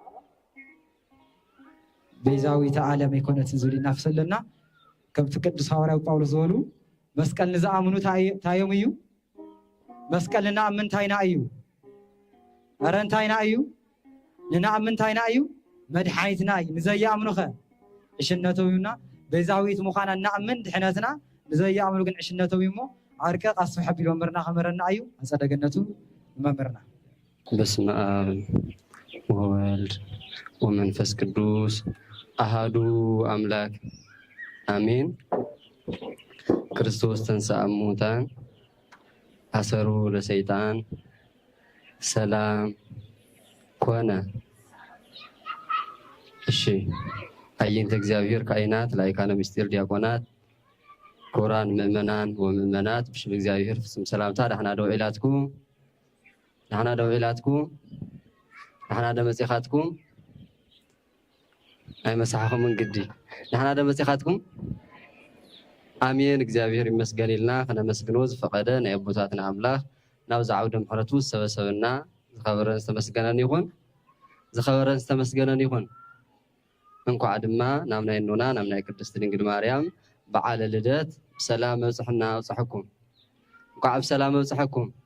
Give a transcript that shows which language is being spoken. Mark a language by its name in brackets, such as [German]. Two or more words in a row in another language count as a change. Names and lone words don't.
[Tigrinya] ቤዛዊተ ዓለም ኣይኮነትን ዝብል ይናፈሰለና ከምቲ ቅዱስ ሐዋርያው ጳውሎስ ዝበሉ መስቀል ንዝኣምኑ ታዮም እዩ መስቀል ንኣምን እንታይና እዩ ኧረ እንታይና እዩ ንንኣምን እንታይና እዩ መድሓኒትና እዩ ንዘይኣምኑ ኸ ዕሽነቶም እዩና ቤዛዊት ምዃና ንኣምን ድሕነትና ንዘይኣምኑ ግን ዕሽነቶም እዩ እሞ ዓርቀ ቃስም ሓቢል መምህርና ከመረና እዩ ኣፀደ ገነቱ መምህርና [Geez] በስመ አብ ወወልድ ወመንፈስ ቅዱስ አሃዱ አምላክ አሜን። ክርስቶስ ተንሥአ እሙታን አሰሮ ለሰይጣን ሰላም ኮነ። [Tigrinya] እሺ አይንተ እግዚአብሔር ካህናት ላይካነ ምስጢር ዲያቆናት ኮራን ምእመናን ወምእመናት ብሽም እግዚአብሔር ፍጹም ሰላምታ ዳሕና ደው ኢላትኩም ዳሕና ደመፂኻትኩም ኣይ መሳሕኹም እንግዲ ዳሕና ደመፂኻትኩም አሜን። እግዚአብሔር ይመስገን ኢልና ከነመስግኖ ዝፈቀደ ናይ ኣቦታትና ኣምላኽ ናብ ዝዓውደ ምሕረቱ ዝሰበሰበና ዝኸበረን ዝተመስገነን ይኹን። እንኳዕ ድማ ናብ ናይ ኖና ናብ ናይ ቅድስቲ ድንግል ማርያም በዓለ ልደት ብሰላም መብፅሕና ኣውፅሐኩም። እንኳዕ ብሰላም መብፅሐኩም።